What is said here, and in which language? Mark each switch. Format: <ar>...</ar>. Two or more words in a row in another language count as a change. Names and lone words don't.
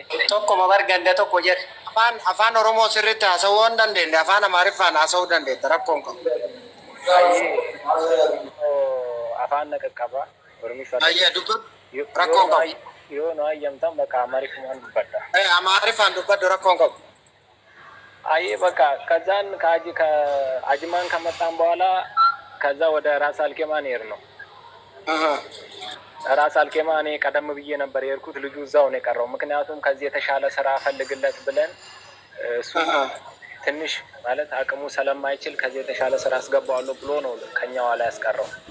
<om>Tokko mabarganda tokko jedhe. Afaan Oromoo sirriitti haasawuu hin dandeenye, afaan Amaariffaan haasawuu dandeetta rakkoon qabu. Afaan na qaqqaba. Ayyee dubbatu rakkoon qabu. Yoo nu hayyamtan bakka Amaariffaan dubbadha. Amaariffaan dubbadhu rakkoon qabu.</om> <am>አይ በቃ ከዛን ከአጅማን ከመጣን በኋላ ከዛ ወደ ራስ አልኬማ ነው ራስ አልኬማ እኔ ቀደም ብዬ ነበር የሄድኩት ልጁ እዛው ነው የቀረው ምክንያቱም ከዚህ የተሻለ ስራ ፈልግለት ብለን እሱ ትንሽ ማለት አቅሙ ስለማይችል ከዚህ የተሻለ ስራ አስገባዋለሁ ብሎ ነው ከኛው ላይ ያስቀረው</am>